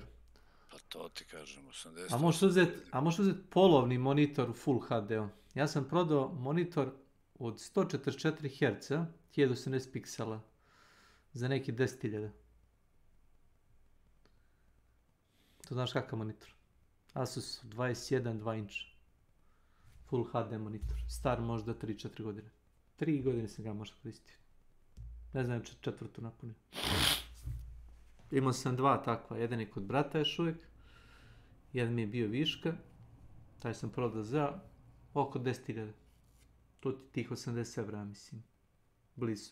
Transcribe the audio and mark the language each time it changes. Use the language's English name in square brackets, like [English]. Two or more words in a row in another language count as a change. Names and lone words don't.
[Bosnian] Pa to ti kažem, 80... A možeš uzeti polovni monitor u Full HD-u. Ja sam prodao monitor od 144 Hz, 1080 piksela, za neki 10.000. To znaš kakav monitor? Asus 21 2 inch. Full HD monitor. Star možda 3-4 godine. 3 godine sam ga možda koristio. Ne znam, četvrtu napunio. Imao sam dva takva. Jedan je kod brata još uvijek. Jedan mi je bio viška. Taj sam prodao za oko 10.000. To ti tih 80 evra, mislim. Blizu.